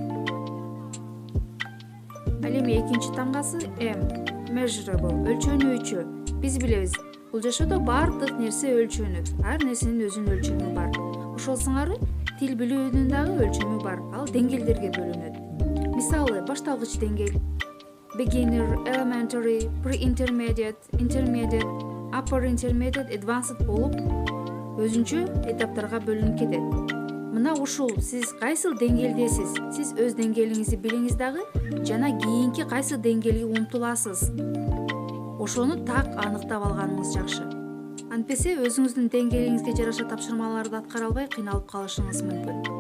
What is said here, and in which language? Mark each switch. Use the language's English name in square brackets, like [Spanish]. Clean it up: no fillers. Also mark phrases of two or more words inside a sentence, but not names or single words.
[Kyrgyz] Ал эми экинчи тамгасы M, measurable, өлчөнүүчү. Биз билебиз, бул жашоодо бардык нерсе өлчөнөт. Ар нерсенин өзүнүн өлчөмү бар. Ошол сыңары тил билүүнүн дагы өлчөмү бар. Ал деңгээлдерге бөлүнөт. Мисалы, башталгыч деңгээл, [English] beginner, elementary, pre-intermediate, intermediate, upper intermediate, advanced [Kyrgyz] болуп өзүнчө этаптарга бөлүнүп кетет. Мына ушул сиз кайсыл деңгээлдесиз, сиз өз деңгээлиңизди билиңиз дагы жана кийинки кайсы деңгээлге умтуласыз. Ошону так аныктап алганыңыз жакшы. Антпесе өзүңүздүн деңгээлиңизге жараша тапшырмаларды аткара албай кыйналып калышыңыз мүмкүн.